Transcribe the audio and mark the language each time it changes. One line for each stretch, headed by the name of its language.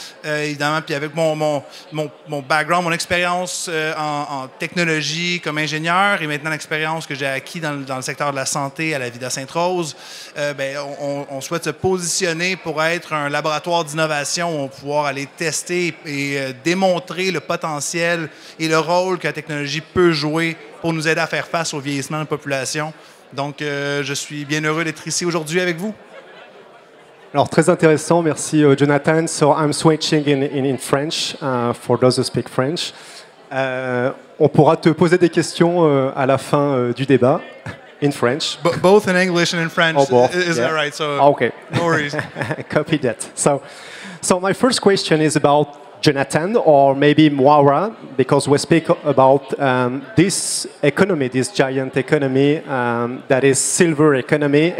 French: Évidemment, puis avec mon background, mon expérience en technologie comme ingénieur et maintenant l'expérience que j'ai acquis dans le secteur de la santé à la Villa Sainte-Rose, on souhaite se positionner pour être un laboratoire d'innovation où on va pouvoir aller tester et démontrer le potentiel et le rôle que la technologie peut jouer pour nous aider à faire face au vieillissement de la population. Donc, je suis bien heureux d'être ici aujourd'hui avec vous. Alors, très intéressant, merci Jonathan.
English: So, I'm switching in French, for those who speak French.
French: On pourra te poser des questions à la fin du débat,
English: in French. Both in English and in French, oh, both. Is yeah. that right? So, okay. No worries. Copy that. So my first question is about Jonathan, or maybe Moira, because we speak about this economy, this giant economy that is silver economy.